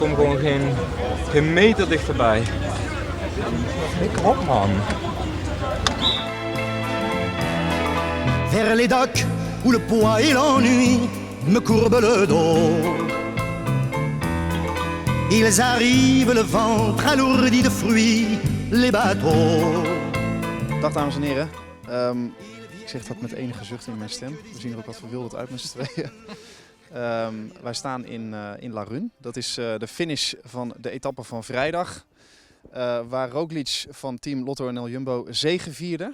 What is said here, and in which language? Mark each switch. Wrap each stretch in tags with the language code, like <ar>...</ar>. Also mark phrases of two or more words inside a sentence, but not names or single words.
<nl>Ik kom gewoon geen meter dichterbij. Flikker op, man.</nl> <fr>Vers les docks où le poids et l'ennui me courbent le dos. Ils arrivent, le ventre alourdi de fruits, les bateaux.</fr> <nl>Dag dames en heren. Ik zeg dat met enige zucht in mijn stem. We zien er ook wat verwilderd uit met z'n tweeën. Wij staan in La Rune. Dat is de finish van de etappe van vrijdag. Waar Roglic van team Lotto NL Jumbo zegevierde.</nl>